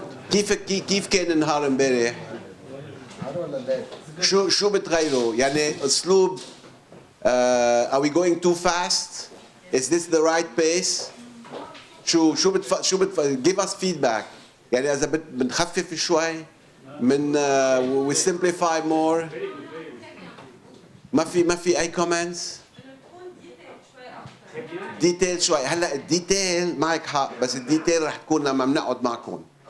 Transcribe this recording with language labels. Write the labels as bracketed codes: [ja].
[ar] كيف كان النهار امبارح؟ شو بتغيروا؟ يعني اسلوب [en] are we going too fast? Is this the right pace? شو give us feedback. [ar] يعني اذا بنخفف شوي من [en] we simplify more. [ar] ما في اي comments؟ ديتيل شوي. هلا الديتيل معك حق بس الديتيل رح تكون لما بنقعد معكم.